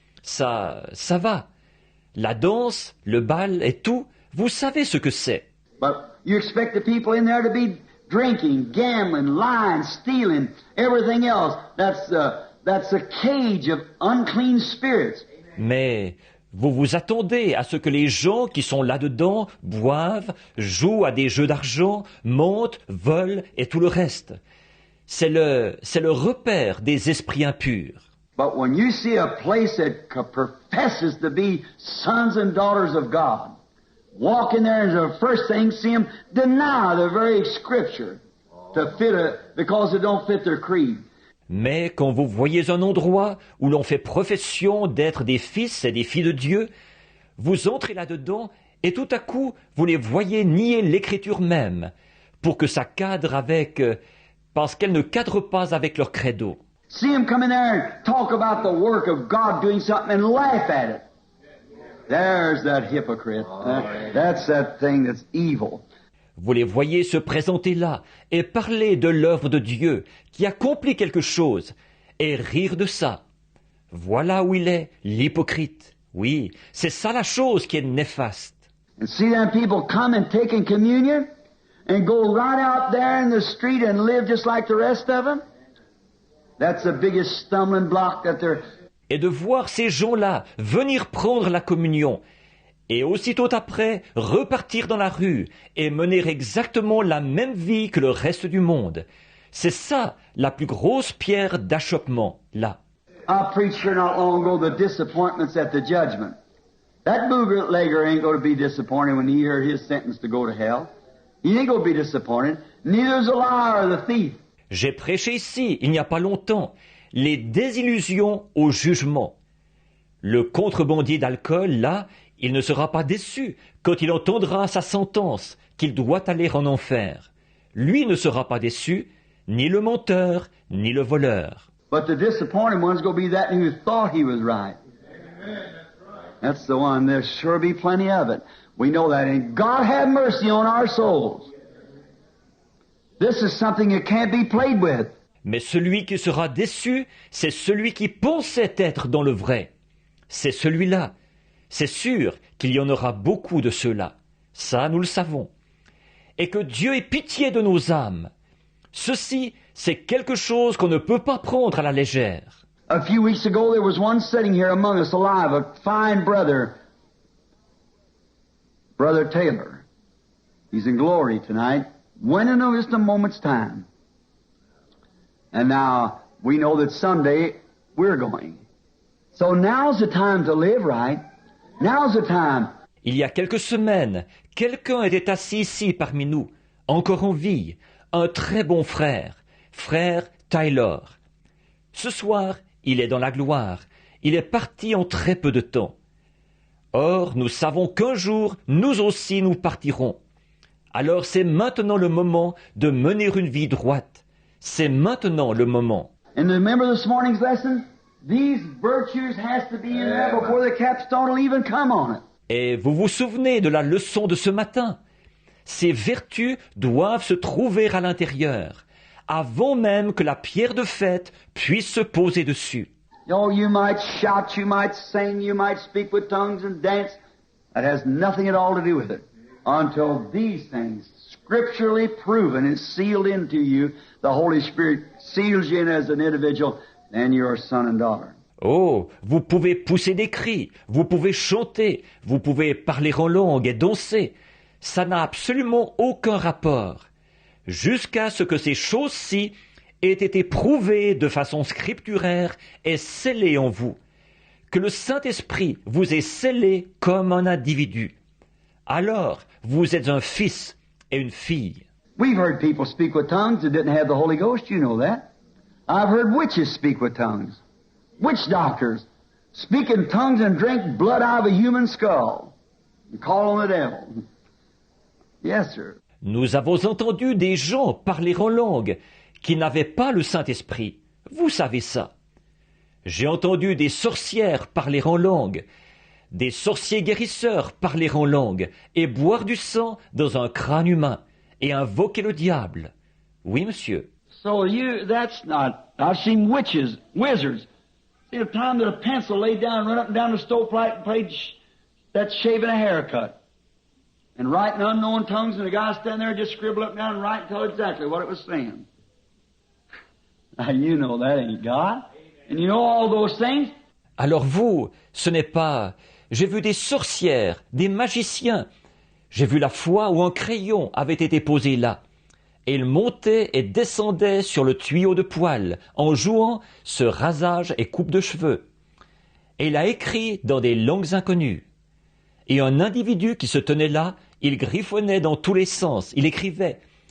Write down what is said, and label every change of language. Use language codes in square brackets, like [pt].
[fr] Ça va. La danse, le bal et tout, vous savez ce que c'est. [en] But you expect the people in there to be drinking, gambling, lying, stealing, everything else. That's a cage of unclean spirits. [fr] Mais vous vous attendez à ce que les gens qui sont là-dedans boivent, jouent à des jeux d'argent, mentent, volent et tout le reste. C'est le repère des esprits impurs. [en] But when you see a place that professes to be sons and daughters of God, walk in there and the first thing see them deny the very scripture because it don't fit their creed. [fr] Mais quand vous voyez un endroit où l'on fait profession d'être des fils et des filles de Dieu, vous entrez là-dedans et tout à coup, vous les voyez nier l'écriture même, pour que ça cadre avec, parce qu'elle ne cadre pas avec leur credo. [en] See them come in there and talk about the work of God doing something and laugh at it. There's that hypocrite. That's that thing that's evil. [fr] Vous les voyez se présenter là et parler de l'œuvre de Dieu qui accomplit quelque chose et rire de ça. Voilà où il est, l'hypocrite. Oui, c'est ça la chose qui est néfaste. [en] And see them people come and taking communion and go right out there in the street and live just like the rest of them. That's the biggest stumbling block that they're... [fr] Et de voir ces gens-là venir prendre la communion et aussitôt après repartir dans la rue et mener exactement la même vie que le reste du monde. C'est ça la plus grosse pierre d'achoppement, là. [en] I preached here not long ago the disappointments at the judgment. That bootlegger ain't going to be disappointed when he heard his sentence to go to hell. He ain't going to be disappointed. Neither is the liar or the thief. [fr] J'ai prêché ici, il n'y a pas longtemps, les désillusions au jugement. Le contrebandier d'alcool, là, il ne sera pas déçu quand il entendra sa sentence, qu'il doit aller en enfer. Lui ne sera pas déçu, ni le menteur, ni le voleur. [en] But the disappointed one's going to be that who thought he was right. That's the one. There'll sure be plenty of it. We know that. And God have mercy on our souls. This is something that can't be played with. [fr] Mais celui qui sera déçu, c'est celui qui pensait être dans le vrai. C'est celui-là. C'est sûr qu'il y en aura beaucoup de ceux-là. Ça, nous le savons. Et que Dieu ait pitié de nos âmes. Ceci, c'est quelque chose qu'on ne peut pas prendre à la légère. [en] A few weeks ago, there was one sitting here among us alive, a fine brother, Brother Taylor. He's in glory tonight. Went in just a moment's time. And now, we know that someday we're going. So now's the time to live right. Now's the time. [fr] Il y a quelques semaines, quelqu'un était assis ici parmi nous, encore en vie, un très bon frère, frère Taylor. Ce soir, il est dans la gloire, il est parti en très peu de temps. Or, nous savons qu'un jour, nous aussi nous partirons. Alors c'est maintenant le moment de mener une vie droite. C'est maintenant le moment. [en] And remember this morning's lesson? These virtues has to be in there before the capstone will even come on it. [fr] Et vous vous souvenez de la leçon de ce matin? Ces vertus doivent se trouver à l'intérieur, avant même que la pierre de fête puisse se poser dessus. [en] Oh, you might shout, you might sing, you might speak with tongues and dance. That has nothing at all to do with it. Until these things, scripturally proven and sealed into you, the Holy Spirit seals you in as an individual, then you're a son and daughter. [fr] Oh, vous pouvez pousser des cris, vous pouvez chanter, vous pouvez parler en langue et danser. Ça n'a absolument aucun rapport. Jusqu'à ce que ces choses-ci aient été prouvées de façon scripturaire et scellées en vous. Que le Saint-Esprit vous ait scellé comme un individu. Alors, vous êtes un fils et une fille. [en] We've heard people speak with tongues that didn't have the Holy Ghost, you know that. I've heard witches speak with tongues. Witch doctors speak in tongues and drink blood out of a human skull and call on the devil. Yes, sir. [fr] Nous avons entendu des gens parler en langue qui n'avaient pas le Saint-Esprit. Vous savez ça. J'ai entendu des sorcières parler en langue, des sorciers guérisseurs parler en langue et boire du sang dans un crâne humain et invoquer le diable. Oui, monsieur. [en] So that's not, I've seen witches, wizards. See, the time that a pencil laid down, run up and down the stovepipe and played that shaving a haircut. And writing unknown tongues, and the guy standing there just scribble up and down and write and tell exactly what it was saying. Now you know that ain't God. And you know all those things. [fr] Alors vous, ce n'est pas... J'ai vu des sorcières, des magiciens. J'ai vu la fois où un crayon avait été posé là. Et il montait et descendait sur le tuyau de poêle en jouant ce rasage et coupe de cheveux. Et il a écrit dans des langues inconnues. Et un individu qui se tenait là, il griffonnait dans tous les sens, il écrivait.